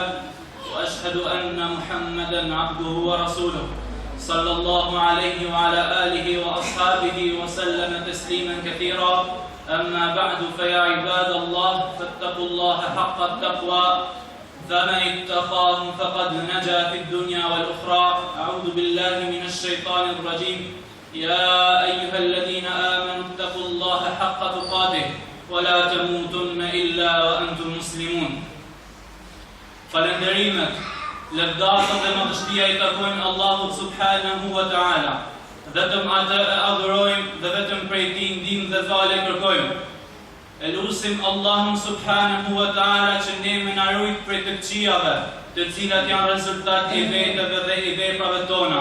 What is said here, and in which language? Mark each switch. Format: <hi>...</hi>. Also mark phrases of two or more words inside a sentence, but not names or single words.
<ar>وأشهد أن محمدا عبده ورسوله صلى الله عليه وعلى آله وأصحابه وسلم تسليما كثيرا أما بعد فيا عباد الله فاتقوا الله حق التقوى فمن اتقاه فقد نجا في الدنيا والأخرى أعوذ بالله من الشيطان الرجيم يا أيها الذين آمنوا اتقوا الله حق تقاته ولا تموتن إلا وأنتم مسلمون.</ar> <sq>Falënderimet, lëvdatët dhe madhështia I takojnë Allahut</sq> <ar>سبحانه وتعالى.</ar> <sq>Vetëm atë e adhurojmë dhe vetëm prej Tij ndihmë dhe falje kërkojmë. E lutim Allahun</sq> <ar>سبحانه وتعالى</ar> <sq>që ne më na ruaj prej të këqijave, të cilat janë rezultat I veteve dhe I veprave tona.</sq>